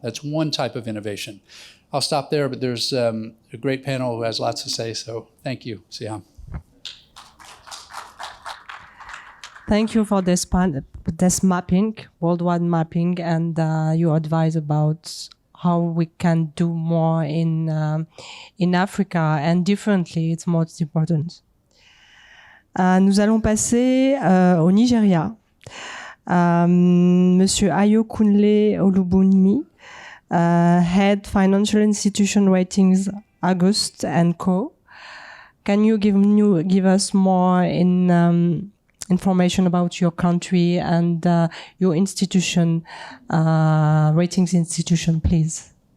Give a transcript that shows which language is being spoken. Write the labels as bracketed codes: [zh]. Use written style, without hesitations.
[en] That's one type of innovation. I'll stop there, but there's a great panel who has lots to say, so thank you, Siam. Thank you for this mapping, worldwide mapping, and your advice about how we can do more in Africa and differently. It's most important. [fr] Nous allons passer au Nigeria. [en] Monsieur Ayo Kunle Olubunmi, Head Financial Institution Ratings August and Co. Can you give us more information about your country and your institution, ratings institution, please?